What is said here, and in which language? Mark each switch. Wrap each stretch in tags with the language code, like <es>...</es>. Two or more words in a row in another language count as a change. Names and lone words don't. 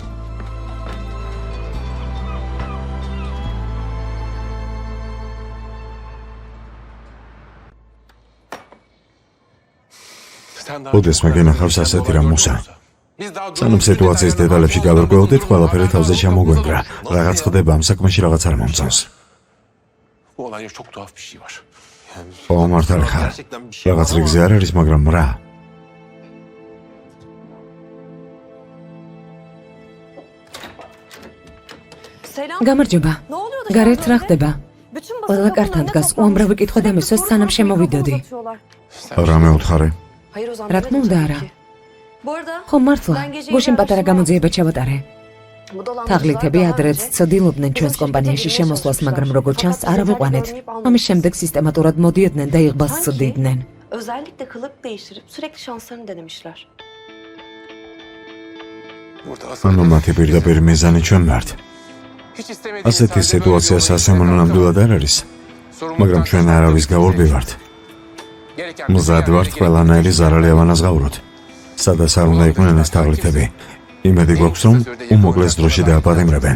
<ka>ოდესმე გენახავს ასეთი რამ მუსა. სანამ სიტუაციის დეტალებში გავერკვევდით, ყველაფერი თავზე ჩამოგვენგრა. რაღაც ხდება ამ საქმეში, რაღაც არ მომწონს.</ka> <tr>Bu olayda çok tuhaf bir şey var.</tr> <ka>მართალი ხარ. რაღაც რიგზე არ არის, მაგრამ რა?</ka> <tr>Selam.</tr> <ka>გამარჯობა.</ka> <tr>Ne oluyor da?</tr> <ka>გარეთ რა ხდება?</ka> <tr>Bütün</tr> <ka>ყველა კართან დგას, უამრავი კითხვა დამისვეს, სანამ შემოვიდოდი. რამე უთხარი?</ka> <tr>Hayır Ozan.</tr> <ka>რა თქმა უნდა არა.</ka> <tr>Bu arada</tr> <ka>ხო მართლა, გუშინ პატარა გამოძიება ჩავატარე.</ka> <tr>bu dolandırıcılar</tr> <ka>თაღლითები</ka> <tr>daha</tr> <ka>ადრეც</ka> <tr>önce</tr> <ka>ცდილობდნენ ჩვენს კომპანიაში შემოსვლას, მაგრამ როგორც ჩანს, არ ავიყვანეთ. ამის შემდეგ სისტემატურად მოდიოდნენ და იღბალს ცდიდნენ.</ka> <tr>özellikle kılık değiştirip sürekli şanslarını denemişler.</tr> <ka>ანუ მათი პირდაპირ მიზანი ჩვენ ვართ. ასეთი სიტუაცია სასიამოვნო ნამდვილად არ არის, მაგრამ ჩვენ არავის გაურბი ვართ. მზად ვართ ყველანაირი ზარალი ავანაზღაუროთ. სადაც არ უნდა იყვნენ ეს თაღლითები. იმედი გვაქვს, რომ უმოკლეს დროში დააპატიმრებენ.</ka>